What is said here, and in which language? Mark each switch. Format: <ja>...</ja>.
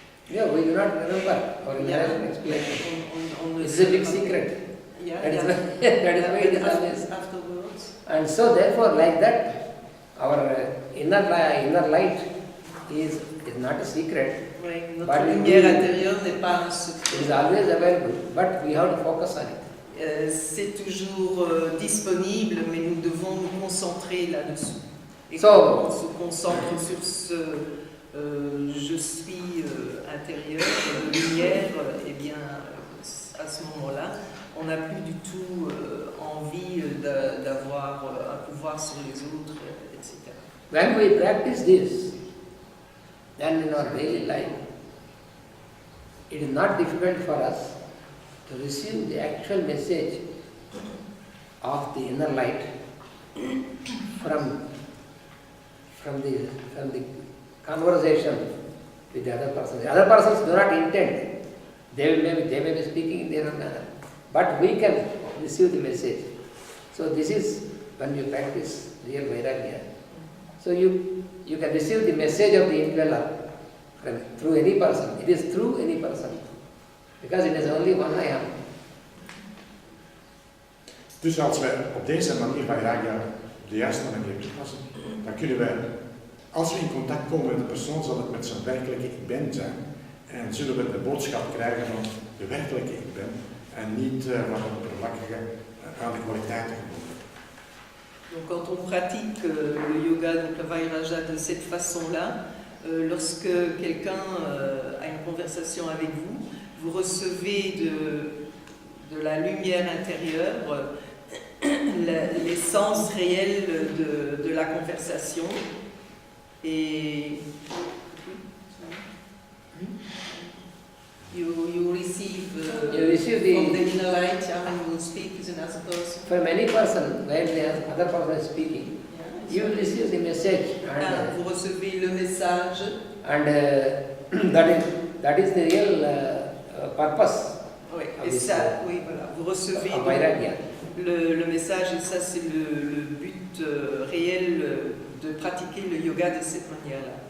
<en>yeah, we do not remember our inhalation explanation. It's a big secret. That is why it is always afterwards. And so therefore, like that, our inner light is not a secret.</en> <fr>Oui, notre lumière intérieure n'est pas un secret.</fr> <en>It is always available, but we have to focus on it.</en> <fr>C'est toujours disponible, mais nous devons nous concentrer là-dessus. Et</fr> <en>So,</en> <fr>quand on se concentre sur ce je suis intérieur, lumière, eh bien, à ce moment-là, on n'a plus du tout envie d'avoir un pouvoir sur les autres, etc.</fr> <en>When we practice this, then in our daily life, it is not difficult for us to receive the actual message of the inner light from the conversation with the other person. The other persons do not intend. They may be speaking in their own manner, but we can receive the message. So this is when you practice real Vairagya. So you can receive the message of the indweller through any person. It is through any person, because it is only one I am.</en> <nl>Dus als we op deze manier Vairagya op de juiste manier toepassen, dan kunnen we, als we in contact komen met de persoon, zal het met zijn werkelijke ik ben zijn. En zullen we de boodschap krijgen van de werkelijke ik ben en niet van de oppervlakkige aan de kwaliteiten gebonden.</nl> <fr>Donc quand on pratique le yoga, donc le Vairagya de cette façon-là, lorsque quelqu'un a une conversation avec vous, vous recevez de la lumière intérieure l'essence réelle de la conversation.</fr> <en>Et you receive from the inner light when you speak as another person. For many persons, when the other person is speaking, you will receive the message, and</en> <fr>vous recevez le message.</fr> <en>And that is the real purpose.</en> <fr>Oui, et ça, oui, voilà. Vous recevez le message, et ça c'est le but réel de pratiquer le yoga de cette manière-là.</fr>